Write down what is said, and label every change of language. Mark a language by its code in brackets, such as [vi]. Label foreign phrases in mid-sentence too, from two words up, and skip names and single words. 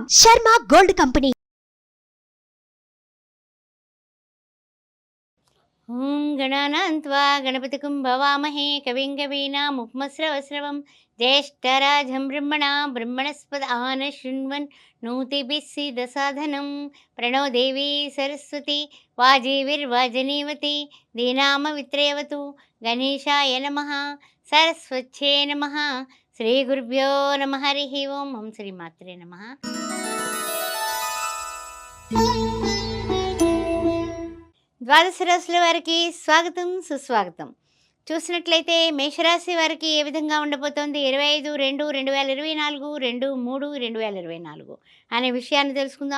[te] శర్మ గోల్డ్ కంపెనీ. [sa] ఓం గణానాన్త్వా గణపతికం భవామహే కవిం కవీనాముపమస్రవస్రవం జ్యేష్ఠరాజం బ్రహ్మణస్పద ఆనశృణ్వన్ నోతిభిः सीदसाधनं प्रणो देवी सरस्वती वाजीविर्वाजनीवती दीनामवित्रयवतु गणेशाय नमः सरस्वत्यै नमः श्रीगुरुभ्यो नमः हरिः ओं ओं श्रीमात्रे नमः. [te] ద్వాదశ రాశుల వారికి స్వాగతం సుస్వాగతం. చూసినట్లయితే మేషరాశి వారికి ఏ విధంగా ఉండబోతోంది 25/2/2024 2/3/2024 అనే విషయాన్ని తెలుసుకుందాం.